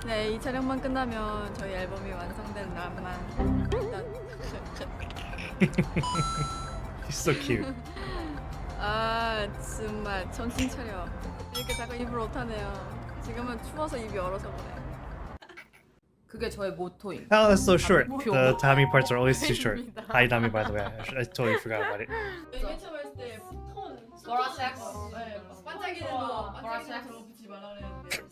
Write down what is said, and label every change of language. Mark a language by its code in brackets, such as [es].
[ko] 네, 이 촬영만 끝나면 저희 앨범이 완성된 날만 [en] He's so cute. [ko] 아 정말 정신 차려. 이렇게 자꾸 입을 못하네요. 지금은 추워서 입이 얼어서 그래. 그게 저의 모토임. [en] Oh, that's so short. The Tommy parts are always too short. Hi, Tommy, by the way. I totally forgot about it. [ko] 맨 처음 했을 때 보라색. 네, 반짝이는 거 반짝이는 저거 붙이지 말라 그랬는데